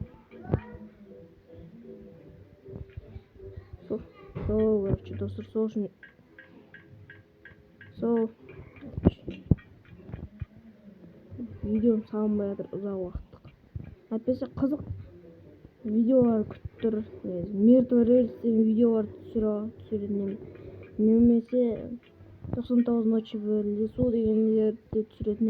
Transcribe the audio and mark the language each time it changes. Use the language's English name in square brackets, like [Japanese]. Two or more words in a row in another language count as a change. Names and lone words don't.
[Kazakh] Короче, достар, сол үшін видеом салынбай жатыр ұзақ уақыттық. Әйтпесе қызық видеолар күтіп тұр. Мертвый рельстен видеолар түсіретінім. Немесе 99 ночи в лесу дегендерді түсіретінім.